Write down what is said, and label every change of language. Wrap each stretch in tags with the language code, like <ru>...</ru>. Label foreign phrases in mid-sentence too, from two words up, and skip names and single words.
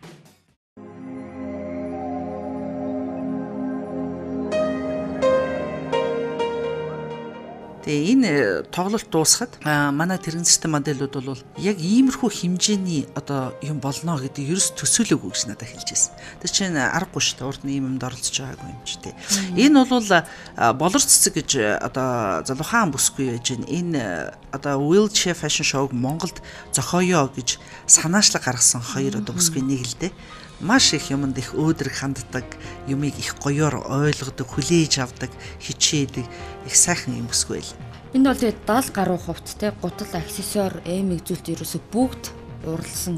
<mn>Тэгээ энэ тоглолт дуусахад манай тэрэн систем моделүүд бол яг иймэрхүү хэмжээний одоо юм болно гэдэг ерөөс төсөөлөөгүй гэж надад хэлж байсан. Тэр чинь аргагүй шүү дээ. Урд нь ийм юмд оролцож байгаагүй юм чи тээ. Энэ бол болор цэцэг гэж одоо залуухан бүсгүй байж байна. Энэ одоо</mn> <en>wheelchair fashion show-г</en> <mn>Монголд зохиоё гэж санаачлаг гаргасан хоёр одоо бүсгүй нэг л дээ. маш их юмд их өөдрөг ханддаг, юмыг их гоёор ойлгодог, хүлээж авдаг, хичээдэг их сайхан юм бүсгүй л. Энэ бол тэгээд 70 гаруй хувцас те гутал аксессуар эмэг зүйлт ерөөсө бүгд уралсан.</mn>